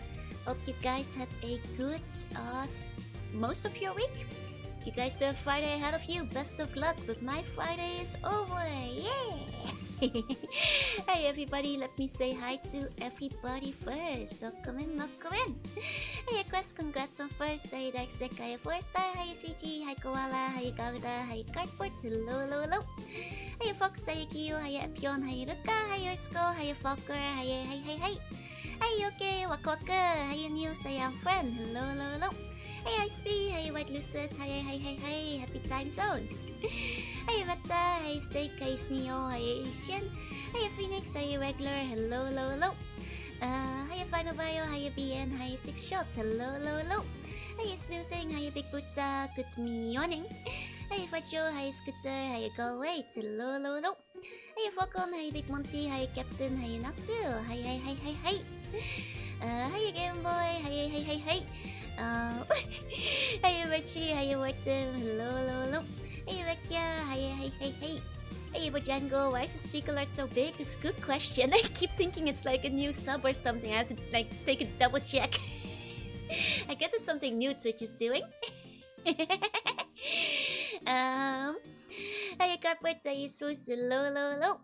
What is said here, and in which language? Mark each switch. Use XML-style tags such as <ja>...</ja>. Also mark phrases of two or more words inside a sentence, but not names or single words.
<en>Hope you guys had a good most of your week. You guys still have Friday ahead of you. Best of luck, but my Friday is over. Yeah! Hey everybody, let me say hi to everybody first. Welcome in, welcome in. Hey Quest, congrats on first. Hey Darksec, hi Forza, hi CG, hi Koala, hi Garda, hi Cardboard, hello, hello, hello. Hi Fox, hi Kiyo, hi Epion, hi Luca, hi Ursko, hi Fokker, hi, hi, hi, hi. Hi okay, Waka Waka, hi News, hi I'm friend, hello, hello, hello. Hey Ice-P, hey White Lucid, hi, hi, hi, hi, happy time zones. Hey Meta, hey Steak, hey Sneo, hey Asian, hey Phoenix, hey Regular, hello, hello, hello. Hi Final Bio, hi BN, hi Six Shot, hello, hello, hello. Hey Snoozing, hi Big Buddha, good morning. Hey Fajo, hi Scooter, hi Go Wait, hello, hello, hello. Hey Falcon, hi Big Monty, hi Captain, hi Nasu, hi, hi, hi, hi, hi. Hi Game Boy, hi, hi, hi, hi. Hey Richie, hi Martin, hello, hello, hello. Hey Rekia, hi, hi, hi, hi. Hey Bojango, why is the streak alert so big? It's a good question. I keep thinking it's like a new sub or something. I have to like take a double check. I guess it's something new Twitch is doing. Hey Carpet, hey Sus, hello, hello, hello.</en>